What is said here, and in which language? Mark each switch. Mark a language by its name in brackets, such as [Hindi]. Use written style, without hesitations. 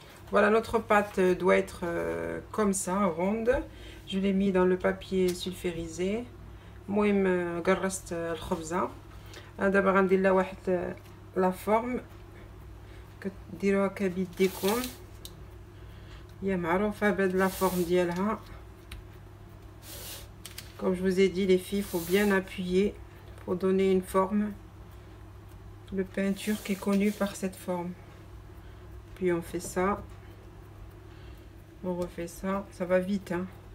[French] Voilà, notre pâte doit être comme ça, ronde. je l'ai mis dans le papier sulfurisé. [Arabic] المهم قرصت الخبزه. دابا غندير لها واحد لا فورم كديروها كبيديكم، هي معروفه بهاد لا فورم ديالها. [French] Comme je vous ai dit les filles, il faut bien appuyer pour donner une forme. Le pain turc est connu par cette forme. Puis on fait ça, on refait ça, ça va vite hein.